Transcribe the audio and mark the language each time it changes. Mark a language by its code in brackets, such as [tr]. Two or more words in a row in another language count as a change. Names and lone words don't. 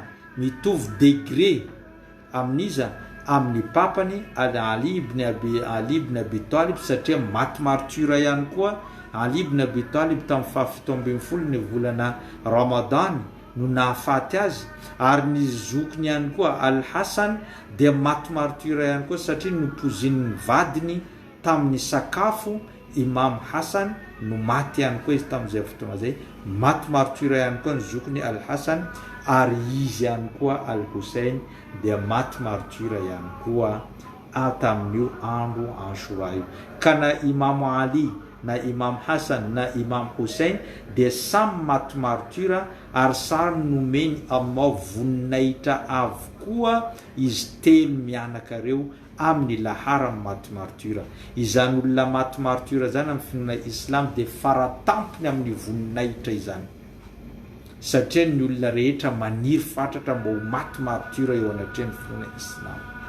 [mg] mitovy degré amin'iza amin'ny papany Ali ibn Abi Talib, satria maty martyra ihany koa Ali ibn Abi Talib tamin'ny fahafito ambin'ny folo ny volana Ramadan no nahafaty azy, ary ny zokiny ihany koa Al-Hasan dia maty martyra ihany koa, satria nopozin'ny vadiny tamin'ny sakafo. Imam Hasan no maty ihany koa izy tamin'izay fotoana zay, maty martyra ihany koa ny zokiny Al-Hasan, ary izy ihany koa Al-Hussein dia maty martyra ihany koa tamin'io andro Ashura io. Ka na Imam Ali, na Imam Hasan, na Imam Hussein dia samy maty martyra, ary samy nomeny Allah voninahitra avokoa izy telo mianakareo amin'ny lahara maty martyra. Izany olona maty martyra zany amin'ny finoana Islam dia faratampony amin'ny voninahitra izany, satria ny olona rehetra maniry fatratra mba ho maty martyra eo anatrehan'ny finoana Islam.